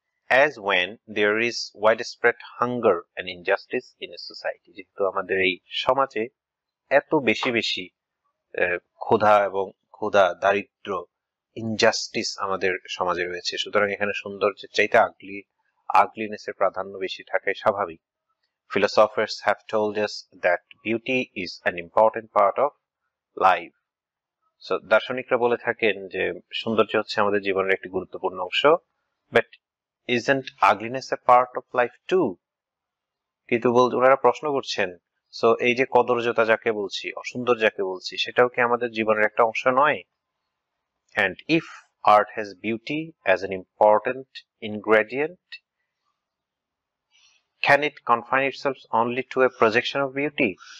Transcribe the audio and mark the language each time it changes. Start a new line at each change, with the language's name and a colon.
English: As when there is widespread hunger and injustice in a society,
Bangla: যেহেতু আমাদের এই সমাজে এত বেশি ক্ষুধা, দারিদ্র, ইনজাস্টিস আমাদের সমাজে রয়েছে, সুতরাং এখানে সৌন্দর্যের চাইতে আগলিনেসের প্রাধান্য বেশি থাকাই স্বাভাবিক।
English: Philosophers have told us that beauty is an important part of life.
Bangla: So দার্শনিকরা বলে থাকেন যে সৌন্দর্য হচ্ছে আমাদের জীবনের একটি গুরুত্বপূর্ণ অংশ।
English: But isn't ugliness a part of life too?
Bangla: কিন্তু ওনারা প্রশ্ন করছেন, সো এই যে কদর্যতা যাকে বলছি, অসুন্দর যাকে বলছি, সেটাও কি আমাদের জীবনের একটা অংশ নয়?
English: And if art has beauty as an important ingredient, can it confine itself only to a projection of beauty?